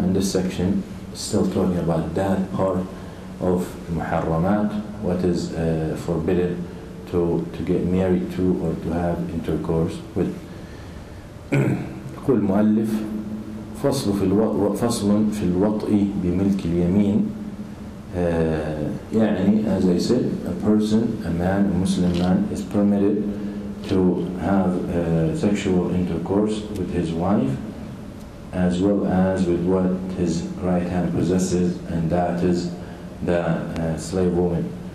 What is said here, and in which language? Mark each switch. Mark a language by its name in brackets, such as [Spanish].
[English] And this section is still talking about that part of muharramat, what is forbidden to get married to or to have intercourse with. [Arabic] يقول المؤلف: فصل في الوطء بملك اليمين. [English] As I said, a person, a man, a Muslim man, is permitted to have sexual intercourse with his wife as well as with what his right hand possesses, and that is the slave woman.